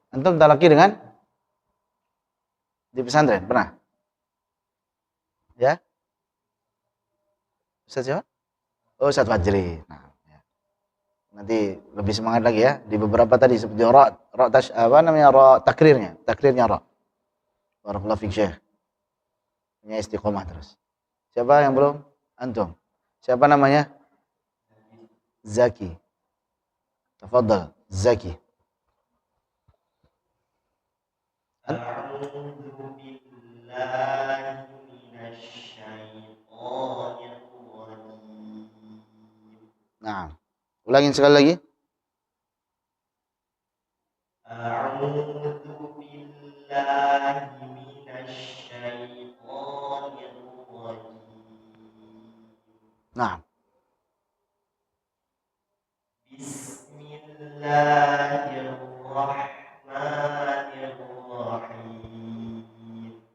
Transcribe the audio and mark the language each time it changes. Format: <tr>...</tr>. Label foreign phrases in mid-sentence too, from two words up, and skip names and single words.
<id>Antum talaki dengan di pesantren pernah? Ya? Ustaz siapa? Oh, Ustaz Fajri. Nah, ya. Nanti lebih semangat lagi ya. Di beberapa tadi seperti ra takrirnya ra.</id> <ar>بارك الله فيك شيخ.</ar> <id>Punya istiqomah terus. Siapa yang belum? Antum. Siapa namanya? Zaki. Tafadhal, Zaki.</id> <ar>أعوذ بالله من الشيطان الرجيم.</ar> <id>Nah, ulangin sekali lagi.</id> <ar>أعوذ بالله من الشيطان الرجيم.</ar> <id>Nah,</id> <ar>بسم الله الرحمن الرحيم.</ar>